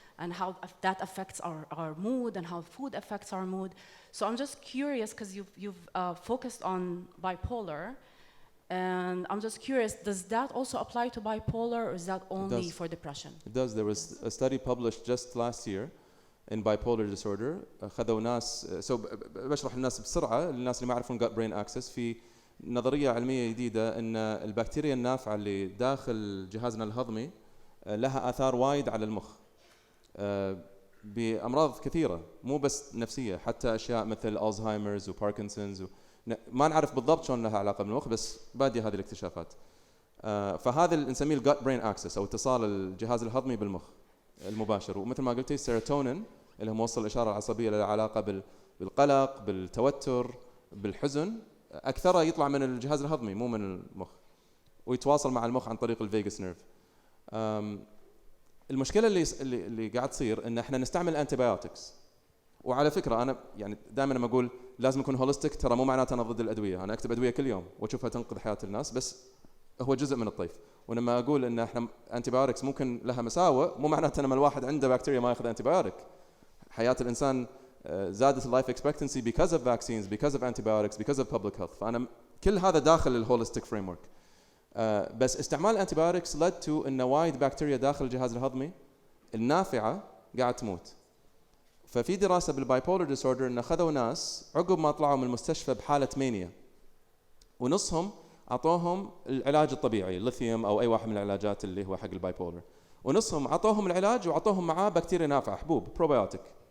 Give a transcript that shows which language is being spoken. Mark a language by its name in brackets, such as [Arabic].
[English] and how that affects our mood and how food affects our mood. So I'm just curious, because you've focused on bipolar, and I'm just curious, does that also apply to bipolar, or is that only does. for depression? It does. There was a study published just last year in bipolar disorder. [Arabic] خذوا ناس بشرح للناس بسرعة للناس اللي ما يعرفون gut brain axis. في نظرية علمية جديدة أن البكتيريا النافعة اللي داخل جهازنا الهضمي لها آثار وايد على المخ بأمراض كثيرة مو بس نفسية، حتى أشياء مثل ألزهايمرز وباركنسونز ما نعرف بالضبط شلون لها علاقة بالمخ، بس بادية هذه الاكتشافات. فهذا اللي نسميه الgut brain axis أو اتصال الجهاز الهضمي بالمخ المباشر. ومثل ما قلتي السيروتونين اللي هو موصل الإشارة العصبية له علاقة بالقلق، بالتوتر، بالحزن، أكثره يطلع من الجهاز الهضمي مو من المخ، ويتواصل مع المخ عن طريق الفيغاس نيرف. المشكلة اللي قاعد تصير إن إحنا نستعمل أنتيبيوتكس. وعلى فكرة أنا يعني دائما لما أقول لازم أكون هوليستيك، ترى مو معناته أنا ضد الأدوية، أنا أكتب أدوية كل يوم وأشوفها تنقذ حياة الناس، بس هو جزء من الطيف. ولما أقول إن إحنا أنتيبيوتكس ممكن لها مساوئ، مو معناته أن الواحد عنده بكتيريا ما يأخذ أنتيبيوتك. حياة الإنسان زادت اللايف اكسبكتنسي [English] because of vaccines, because of antibiotics, because of public health. [Arabic] فأنا كل هذا داخل الهوليستيك فريم ورك. بس استعمال الانتيبيوتكس [English] led to [Arabic] إن وايد بكتيريا داخل الجهاز الهضمي النافعة قاعد تموت. ففي دراسة بالبايبولر ديسوردر إن أخذوا ناس عقب ما طلعوا من المستشفى بحالة مانيا، ونصهم أعطوهم العلاج الطبيعي الليثيوم أو أي واحد من العلاجات اللي هو حق البايبولر، ونصهم أعطوهم العلاج وأعطوهم معاه بكتيريا نافعة حبوب بروبيوتيك